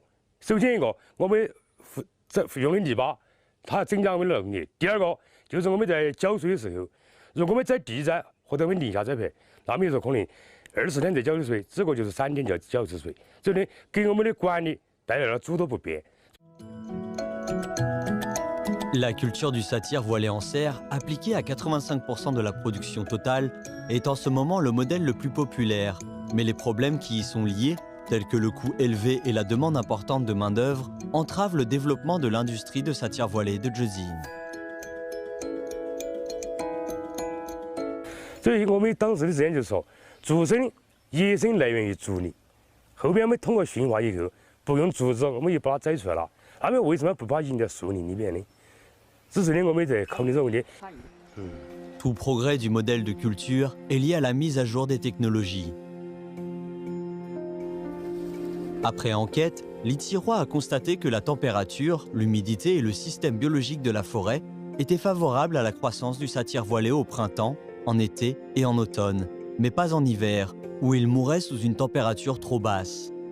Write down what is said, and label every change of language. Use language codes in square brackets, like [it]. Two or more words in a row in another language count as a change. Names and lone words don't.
[zh] 首先一个，我们用的泥巴，它增加我们的农业；第二个就是我们在浇水的时候，如果我们在地栽或者我们林下栽培，那么有时候可能20天才浇的水，这个就是3天就要浇一次水，所以呢，给我们的管理带来了诸多不便。 [fr] La culture du satire voilé en serre, appliquée à 85% de la production totale, est en ce moment le modèle le plus populaire. Mais les problèmes qui y sont liés, tels que le coût élevé et la demande importante de main-d'œuvre, entravent le développement de l'industrie de satire voilée de Jezine. [zh] 所以我们当时的实验就是说，竹笙野生来源于竹林，后边我们通过驯化以后，不用竹子，我们就把它摘出来了。那么为什么不把它引到树林里面呢？这是呢我们在考虑这个问题。 [fr] Tout progrès du modèle de culture est lié à la mise à jour des technologies. Après enquête, l'Itzirois a constaté que la température, l'humidité et le système biologique de la forêt étaient favorables à la croissance du satire voilé au printemps, en été et en automne, mais pas en hiver, où il mourait sous une température trop basse.